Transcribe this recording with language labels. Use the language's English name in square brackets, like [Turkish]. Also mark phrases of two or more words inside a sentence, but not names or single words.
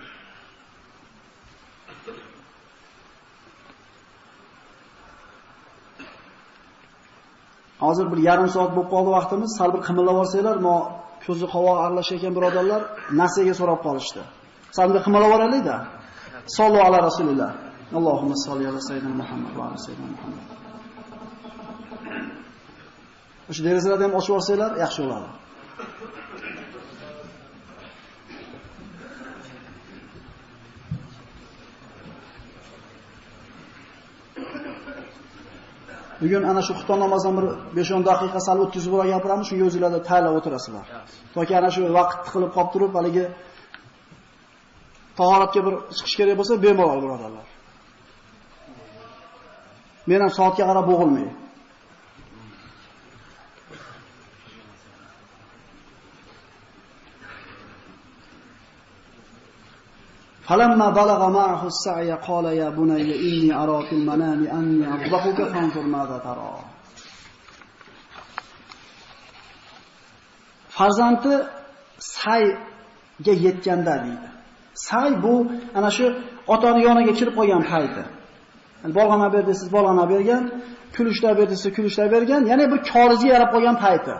[Uzbek] Hozir bir yarim soat bo'lib qoldi vaqtimiz. Sal bir qimillab olsanglar, ko'zi qovoq aralashayotgan birodarlar nasiyaga so'rab qolishdi. Sal bir qimillab olaylik-da. [Arabic] صلوا على رسول الله. اللهم صل على سيدنا محمد وعلى سيدنا محمد. [Uzbek] O'sha derazalarni ham ochib yuborsanglar yaxshi bo'ladi. Bugun ana shu xufton namozidan bir 5-10 daqiqa sal o'tkazib bo'lib gapiramiz, shunga o'zingizlar tayyorlab o'tirasizlar. Toki ana shu vaqt tiqilib qolib turib, haligi tahoratga bir chiqish kerak bo'lsa, bemalol birodarlar. Men ham soatga qarab bo'g'ilmay. [Arabic] فلما بلغ معه السعي قال يا بني إني أرى في المنام أني أذبحك فانظر ماذا ترى. [Uzbek] Farzandi sayga yetganda deydi. Say bu ana shu otaning yoniga kirib qolgan payti. Bolg'ana berdi, siz bolg'ana bergan, kulishlar berdi, siz kulishlar bergan, ya'ni bir koriga yarab qolgan payti.